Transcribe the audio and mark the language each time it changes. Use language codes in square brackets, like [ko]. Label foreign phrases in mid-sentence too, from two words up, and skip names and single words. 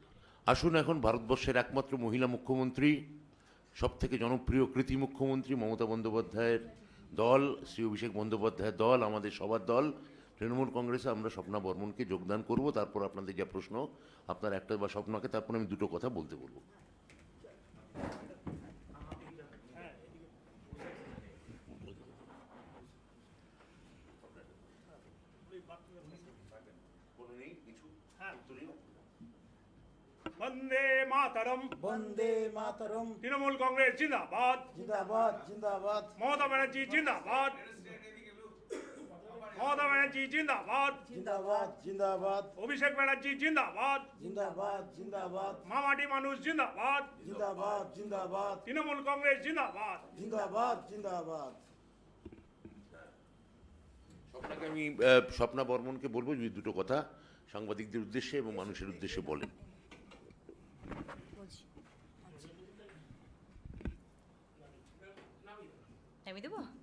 [bn] আসুন এখন ভারতবর্ষের একমাত্র মহিলা মুখ্যমন্ত্রী, সবথেকে জনপ্রিয় কৃতি মুখ্যমন্ত্রী মমতা বন্দ্যোপাধ্যায়ের দল, শ্রী অভিষেক বন্দ্যোপাধ্যায়ের দল, আমাদের সবার দল তৃণমূল কংগ্রেসে আমরা স্বপ্না বর্মনকে যোগদান করব। তারপর আপনাদের যা প্রশ্ন, আপনার একটা বা স্বপ্নাকে, তারপর আমি দুটো কথা বলতে বলবো। [hi] वंदे मातरम, वंदे मातरम, तृणमूल कांग्रेस जिंदाबाद, जिंदाबाद जिंदाबाद, ममता बनर्जी जिंदाबाद, ममता बनर्जी जिंदाबाद, जिंदाबाद जिंदाबाद, अभिषेक बनर्जी जिंदाबाद, जिंदाबाद जिंदाबाद, मामाटी मानुष जिंदाबाद, जिंदाबाद जिंदाबाद, तृणमूल कांग्रेस जिंदाबाद। जिंदाबाद जिंदाबाद। [bn] স্বপ্নাকে আমি স্বপ্না বর্মনকে বলবো যে দুটো কথা সাংবাদিকদের উদ্দেশ্যে এবং মানুষের উদ্দেশ্যে বলেন। আমি দেব।